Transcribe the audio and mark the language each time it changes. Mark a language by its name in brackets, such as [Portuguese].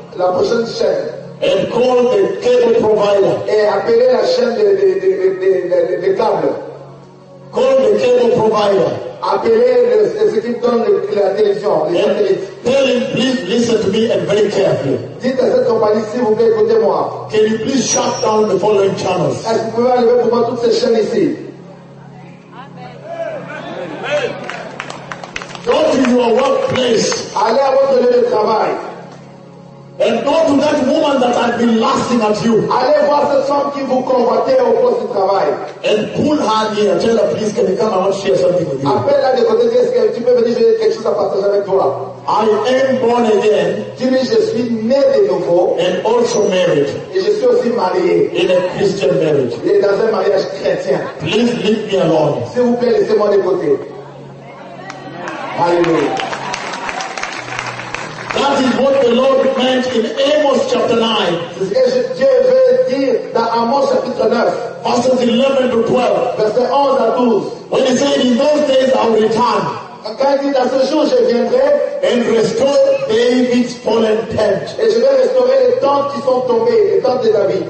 [French] La prochaine chaîne. [English] And call the cable provider. [French] Et appelez la chaîne de câbles. [English] Call the cable provider. [French] Appelez ceux qui donnent la télévision. [English] Tell him, please listen to me and very carefully. [French] Dites à cette compagnie, s'il vous plaît, écoutez-moi. [English] Can you please shut down the following channels? [French] Est-ce que vous pouvez enlever pour moi toutes ces chaînes ici? [English] Go to your workplace. [French] Allez à votre lieu de travail. [English] And go to that woman that has been laughing at you. [French] Allez voir cette femme qui vous combattait au poste de travail. [English] And pull her near. Tell her, please, can you come and share something with you? [French] Appelle-la de côté. Est-ce que tu peux venir j'ai quelque chose à partager avec toi? [English] I am born again. [French] Dis-lui, je suis né de nouveau. [English] And also married. [French] Et je suis aussi marié. [English] In a Christian marriage. [French] Et dans un mariage chrétien. [English] Please leave me alone. [French] S'il vous plaît, laissez-moi de côté. [English] That is what the Lord meant in Amos chapter 9. [French] C'est ce que Dieu veut dire dans Amos chapitre 9. [English] Verses 11 to 12. [French] Verset 11 à 12. [English] When he said, in those days I will return. [French] Quand il dit dans ce jour je viendrai. [English] And restore David's fallen tent. [French] Et je vais restaurer les tentes qui sont tombées, les tentes de David.